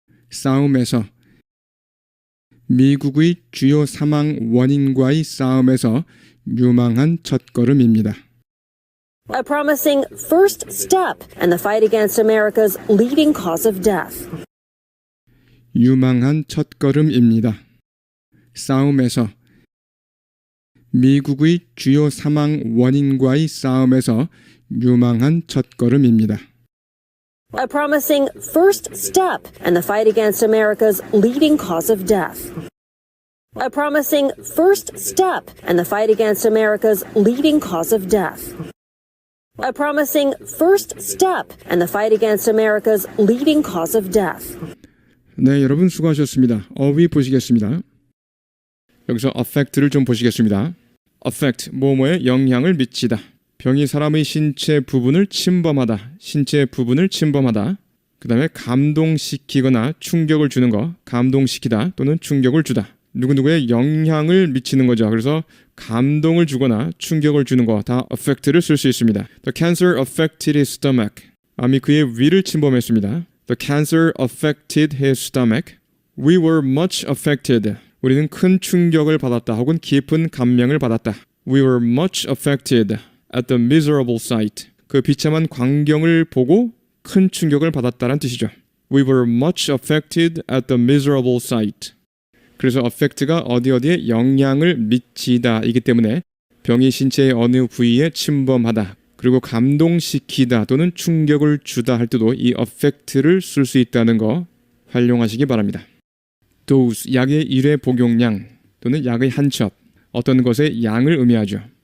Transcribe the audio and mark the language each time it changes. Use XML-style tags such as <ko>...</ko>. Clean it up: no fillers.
<ko>싸움에서 미국의 주요 사망 원인과의 싸움에서 유망한 첫걸음입니다.</ko> <en>A promising first step in the fight against America's leading cause of death.</en> <ko>유망한 첫걸음입니다. 싸움에서 미국의 주요 사망 원인과의 싸움에서 유망한 첫걸음입니다.</ko> <en>A promising first step in the fight against America's leading cause of death. A promising first step in the fight against America's leading cause of death. A promising first step in the fight against America's leading cause of death.</en> <ko>네, 여러분 수고하셨습니다. 어휘 보시겠습니다. 여기서 affect를 좀 보시겠습니다. affect, 뭐뭐에 영향을 미치다. 병이 사람의 신체 부분을 침범하다. 신체 부분을 침범하다. 그 다음에 감동시키거나 충격을 주는 거. 감동시키다 또는 충격을 주다. 누구누구에 영향을 미치는 거죠. 그래서 감동을 주거나 충격을 주는 거 다 affect를 쓸 수 있습니다.</ko> <en>The cancer affected his stomach.</en> <ko>암이 그의 위를 침범했습니다.</ko> <en>The cancer affected his stomach. We were much affected.</en> <ko>우리는 큰 충격을 받았다 혹은 깊은 감명을 받았다.</ko> <en>We were much affected at the miserable sight.</en> <ko>그 비참한 광경을 보고 큰 충격을 받았다는 뜻이죠.</ko> <en>We were much affected at the miserable sight.</en> <ko>그래서 affect가 어디에 영향을 미치다 이기 때문에 병이 신체의 어느 부위에 침범하다 그리고 감동시키다 또는 충격을 주다 할 때도 이 affect를 쓸 수 있다는 거 활용하시기 바랍니다. dose, 약의 일회 복용량 또는 약의 한 첩, 어떤 것의 양을 의미하죠.</ko>